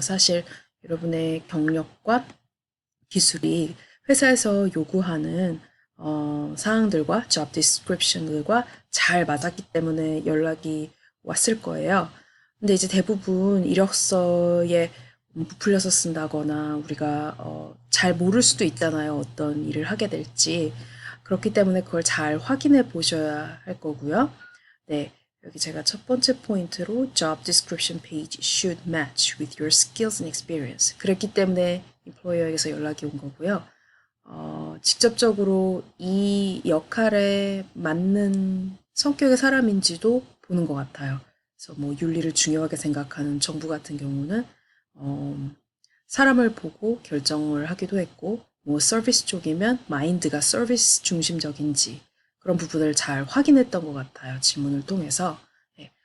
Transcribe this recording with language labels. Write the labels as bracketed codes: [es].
[ko] 사실 여러분의 경력과 기술이 회사에서 요구하는 사항들과 job description들과 잘 맞았기 때문에 연락이 왔을 거예요. 근데 이제 대부분 이력서에 부풀려서 쓴다거나 우리가 잘 모를 수도 있잖아요. 어떤 일을 하게 될지. 그렇기 때문에 그걸 잘 확인해 보셔야 할 거고요. 네, 여기 제가 첫 번째 포인트로 [en] job description page should match with your skills and experience. [ko] 그랬기 때문에 employer에게서 연락이 온 거고요. 직접적으로 이 역할에 맞는 성격의 사람인지도 보는 것 같아요. 그래서 뭐 윤리를 중요하게 생각하는 정부 같은 경우는 사람을 보고 결정을 하기도 했고, 뭐 서비스 쪽이면 마인드가 서비스 중심적인지 그런 부분을 잘 확인했던 것 같아요. 질문을 통해서. 네.